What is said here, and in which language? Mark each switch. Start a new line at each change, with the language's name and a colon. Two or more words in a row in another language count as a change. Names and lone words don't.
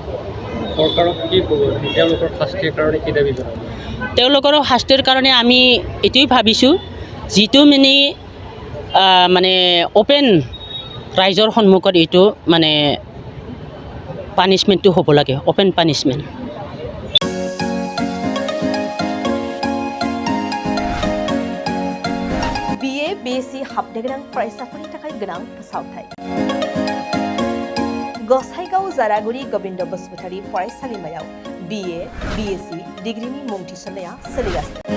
Assamese: তেওঁলোকৰ শাস্তিৰ কাৰণে আমি এইটোৱে ভাবিছোঁ যিটো মানে অপেন ৰাইজৰ সন্মুখত এইটো মানে পানিছমেণ্টটো হ'ব লাগে
English: open punishment
Bodo: BA BSc हाबनो गोनां फरायसाफोरनि थाखाय गोनां फोसावथाय गसाइगाव जारागुरि गोविंद बसुमतारी फरायसालिमायाव BA BSc डिग्रीनि मुं थिसननाया सोलिगासिनो